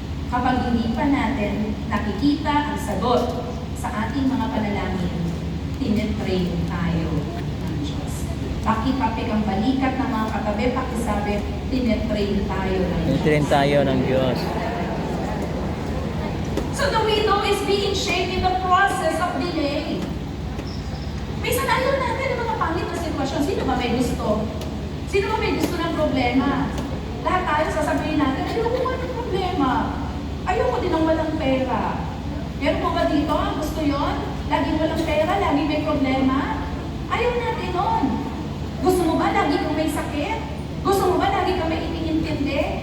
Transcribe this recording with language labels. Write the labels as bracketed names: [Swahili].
[Filipino] Kapag hindi pa natin nakikita ang sagot sa ating mga panalangin, tinetrain tayo ng Diyos. Pakipapik ang balikat ng mga katabi, pakisabi, tinetrain tayo ng Diyos. Tinetrain tayo ng Diyos. [English] So the widow is being shaped in the process of delay. [Filipino] Minsan ayaw natin ng mga pangit na sitwasyon. Sino ba may gusto? Sino ba may gusto ng problema? Lahat tayo sasabihin natin, ayoko ba ng problema? Ayoko din ng walang pera. Meron po ba dito ang gusto yon? Laging walang pera, lagi may problema? Ayaw natin nun. Gusto mo ba lagi kang may sakit? Gusto mo ba lagi kang may iniintindi?